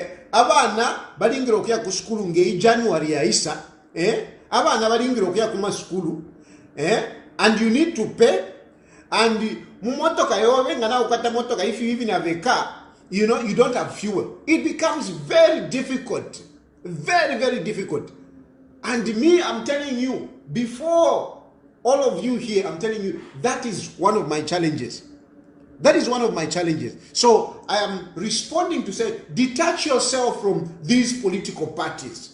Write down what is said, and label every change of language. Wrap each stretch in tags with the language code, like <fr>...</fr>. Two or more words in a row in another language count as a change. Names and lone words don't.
<lg>abana balingira okuya ku skulu ng'eyi January yaisa, abana balingira okuya ku maskulu,</lg> <en>and you need to pay, and</en> <lg>mumotoka yobe nga nawe ukata motoka,</lg> <en>if you even have a car, you know, you don't have fuel. It becomes very difficult, very, very difficult. And me, I'm telling you, before all of you here, I'm telling you, that is one of my challenges. That is one of my challenges. So I am responding to say, detach yourself from these political parties.</en>